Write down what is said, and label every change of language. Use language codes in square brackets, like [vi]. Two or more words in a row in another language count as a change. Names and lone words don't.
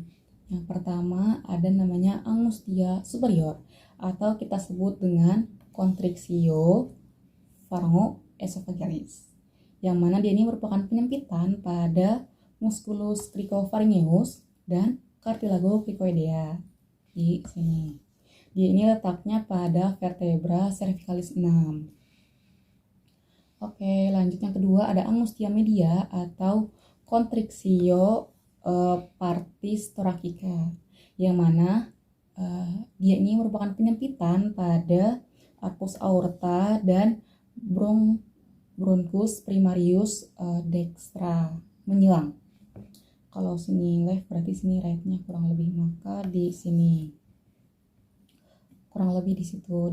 [id] Yang pertama ada namanya [la] angustia superior [id] atau kita sebut dengan [la] constrictio pharyngoesophagealis, [id] yang mana dia ini merupakan penyempitan pada [la] musculus cricopharyngeus [id] dan [la] cartilago cricoidea. [id] Di sini. Dia ini letaknya pada [la] vertebra cervicalis [id] 6. Oke, lanjut yang kedua ada [la] angustia media [id] atau [la] constrictio partis thoracica, [id] yang mana dia ini merupakan penyempitan pada [la] arcus aorta [id] dan [la] bronchus primarius dextra [id] menyilang. Kalau sini left berarti sini right-nya kurang lebih, maka di sini kurang lebih di situ.